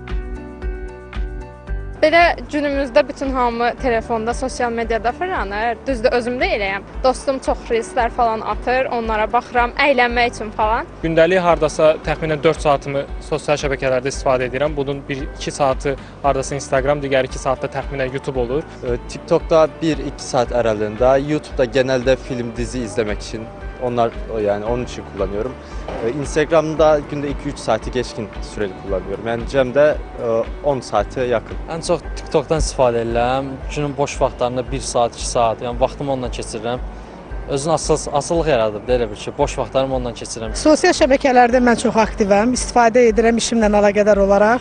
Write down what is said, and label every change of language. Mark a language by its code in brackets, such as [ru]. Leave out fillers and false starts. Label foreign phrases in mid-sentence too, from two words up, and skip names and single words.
[az] Belə günümüzdə bütün hamı telefonda, sosial mediada fırlanır. Düzdür, özüm də eləyəm. Dostum çox reelslər falan atır, onlara baxıram, əylənmək üçün falan. Gündəlik hardasa təxminən 4 saatımı sosial şəbəkələrdə istifadə edirəm. Bunun 1-2 saatı hardasa Instagram, digər 2 saatda təxminən YouTube olur. [tr] TikTok'da 1-2 saat aralığında, YouTube'da genelde film, dizi izlemek için. Onun için kullanıyorum. Instagram'da günde 2-3 saati geçkin süreli kullanıyorum. [az] Yəni cəmdə 10 [tr] saate yakın. [az] Ən çox TikTok'dan istifadə edirəm. Günün boş vaxtlarında 1 saat, 2 saat, yəni vaxtımı ondan keçirirəm. Özünün asıllıq yaradıb da elə bir ki, boş vaxtlarımı ondan keçirirəm. Sosial şəbəkələrdə mən çox aktivəm, istifadə edirəm işimlə əlaqədar olaraq.